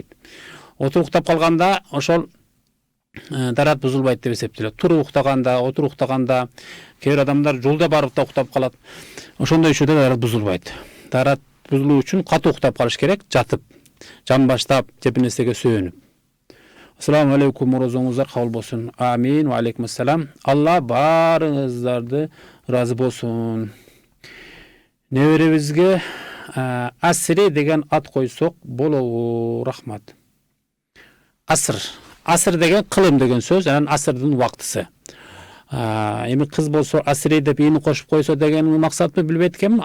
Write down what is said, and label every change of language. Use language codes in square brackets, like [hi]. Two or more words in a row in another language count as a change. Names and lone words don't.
[ky] Отуруп уктап калганда ошол дарат бузулбайт деп эсептелет. Туруп уктаганда, отуруп уктаганда кээ бир адамдар жолдо барып да уктап калат. Ошондой учурда дарат бузулбайт. Дарат бузулуу үчүн катуу уктап калыш керек, жатып, жамбаштап, же бир нерсеге сөөнүп. [ar] السلام عليكم, [ky] орозоңуздар кабыл болсун. [ar] آمين، وعليكم السلام. [ky] Алла баарыңыздарды разы болсун. Неберебизге Асри деген ат койсок болобу? Рахмат. Аср деген кылым деген сөз, анан асырдын убактысы. Эми кыз болсо Асри деп ини кошуп койсо дегенин максатын билбейт экенмин.